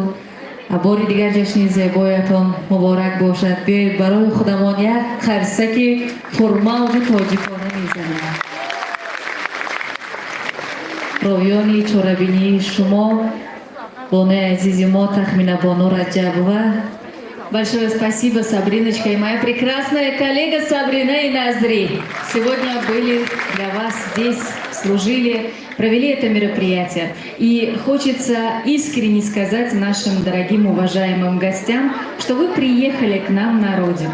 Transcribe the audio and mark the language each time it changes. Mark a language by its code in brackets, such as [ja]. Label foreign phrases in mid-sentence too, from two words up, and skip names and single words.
[tg] бори дигар ҷашни зебоятон муборак бошад. Биёед барои худамон як қарсаки пурмавҷу тоҷикона мезанем. ровиёни чорабинии шумо, бонои азизи мо Тахмина Бону Раҷабова. [ru] Большое спасибо, Сабриночка и моя прекрасная коллега Сабрина и Назри. Сегодня были для вас здесь, служили, провели это мероприятие. И хочется искренне сказать нашим дорогим, уважаемым гостям, что вы приехали к нам на родину.